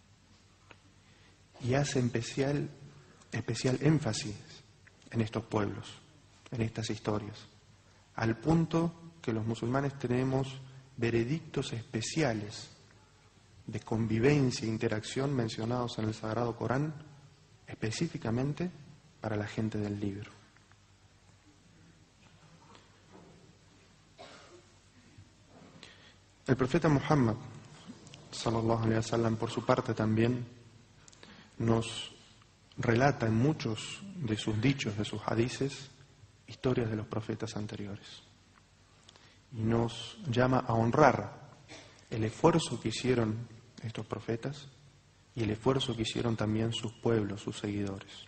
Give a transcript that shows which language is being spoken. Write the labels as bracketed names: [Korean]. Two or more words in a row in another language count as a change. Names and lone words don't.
[Spanish] Y hace especial énfasis en estos pueblos, en estas historias, al punto que los musulmanes tenemos veredictos especiales de convivencia e interacción mencionados en el Sagrado Corán, específicamente para la gente del libro. El profeta Muhammad, [Arabic] صلى الله عليه وسلم, [Spanish] por su parte también nos relata en muchos de sus dichos, de sus hadices, historias de los profetas anteriores. Y nos llama a honrar el esfuerzo que hicieron estos profetas y el esfuerzo que hicieron también sus pueblos, sus seguidores.